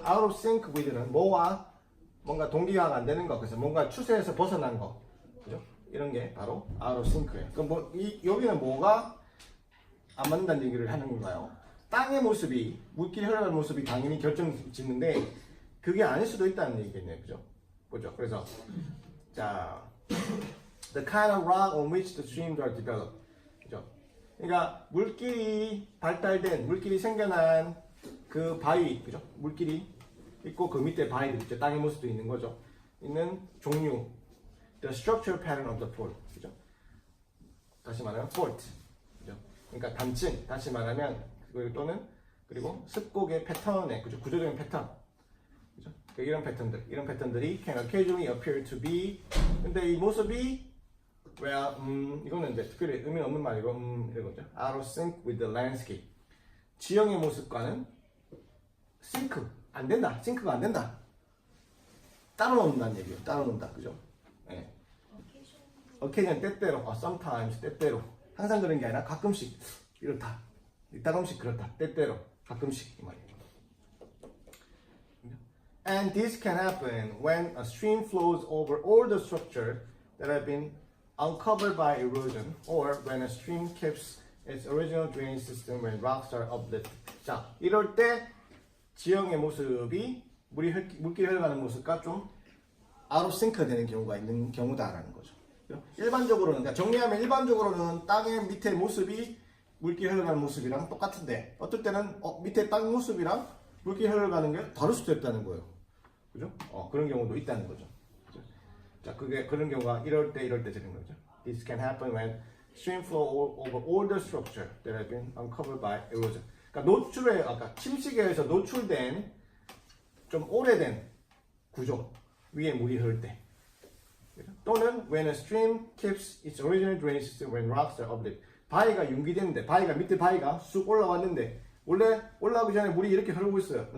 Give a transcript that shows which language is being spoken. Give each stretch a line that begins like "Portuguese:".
Korean: out of sync with는 뭐와 뭔가 동기화가 안 되는 거, 그래서 뭔가 추세에서 벗어난 거, 그죠? 이런 게 바로 out of sync예요. 그럼 여기는 뭐가 안 맞는다는 얘기를 하는 건가요? 땅의 모습이, 물길이 흘러가는 모습이 당연히 결정짓는데 그게 아닐 수도 있다는 얘기겠네요, 그죠? 보죠. 그래서 자,
English: the kind of rock on which the streams are developed,
Korean: 그죠? 그러니까 물길이 발달된, 물길이 생겨난 그 바위, 그죠? 물길이 있고 그 밑에 바위들 있죠. 땅의 모습도 있는 거죠. 있는 종류,
English: the structural pattern of the fault,
Korean: 그죠? 다시 말하면 fault, 그죠? 그러니까 단층, 다시 말하면 그리고 습곡의 패턴의, 그죠? 구조적인 패턴, 그죠? 이런 패턴들이
English: can occasionally appear to be,
Korean: 근데 이 모습이 이거는 이제 특별히 의미 없는 말이고 이런 거죠.
English: out of sync with the landscape.
Korean: 지형의 모습과는 싱크가 안 된다. 따로 논다는 얘기예요. 따로 논다, 그죠? 예. occasion 때때로, sometimes 때때로, 항상 그런 게 아니라 가끔씩 이렇다. 가끔씩 그렇다. 때때로, 가끔씩 이 말이에요.
English: And this can happen when a stream flows over all the structures that have been uncovered by erosion, or when a stream keeps its original drainage system when rocks are uplifted.
Korean: 자, 이럴 때 지형의 모습이 물길이 흘러가는 모습과 좀 out of sync 되는 경우가 있는 경우다라는 거죠. 일반적으로는, 그러니까 정리하면 일반적으로는 땅의 밑에 모습이 물길이 흘러가는 모습이랑 똑같은데 어떨 때는 밑에 땅 모습이랑 물길이 흘러가는 게 다를 수도 있다는 거예요. 그죠? 그런 경우도 있다는 거죠. 그죠? 자, 그런 경우가 이럴 때 되는 거죠.
English: This can happen when stream flow over all the structure that have been uncovered by erosion.
Korean: 그러니까 아까 침식에 의해서 노출된 좀 오래된 구조 위에 물이 흐를 때, 또는
English: when a stream keeps its original drainage system when rocks are uplifted.
Korean: 바위가 융기됐는데, 밑에 바위가 쑥 올라왔는데 원래 올라오기 전에 물이 이렇게 흐르고 있어요.